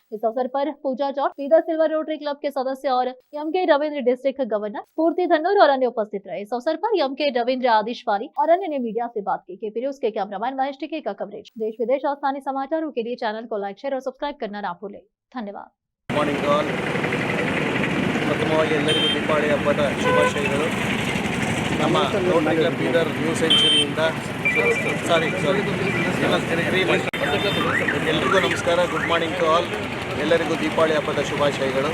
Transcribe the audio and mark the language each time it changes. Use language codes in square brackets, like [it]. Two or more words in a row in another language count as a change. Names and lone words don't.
[hi] इस अवसर पर पूजा चौक बीदर सिल्वर रोटरी क्लब के सदस्य और एम.के. रविंद्र डिस्ट्रिक्ट गवर्नर स्फूर्ति धन्नूर और अन्य उपस्थित रहे। इस अवसर पर एम.के. रविंद्र आदिश वाली और अन्य ने मीडिया से बात की। केपी न्यूज के कैमरामैन महेश टिके का कवरेज। देश विदेश और स्थानीय समाचारों के लिए चैनल को लाइक, शेयर और सब्सक्राइब करना ना भूलें। धन्यवाद। [en] morning all. [kn] ಪ್ರಥಮವಾಗಿ ಎಲ್ಲರಿಗೂ ದೀಪಾವಳಿ ಹಬ್ಬದ ಶುಭಾಶಯಗಳು. ನಮ್ಮ ರೋಟರಿ ಕ್ಲಬ್ ಬೀದರ್ ನ್ಯೂ ಸೆಂಚುರಿಯಿಂದ ಎಲ್ರಿಗೂ ನಮಸ್ಕಾರ. [en] good morning to all. [kn] ಎಲ್ಲರಿಗೂ ದೀಪಾವಳಿ ಹಬ್ಬದ ಶುಭಾಶಯಗಳು.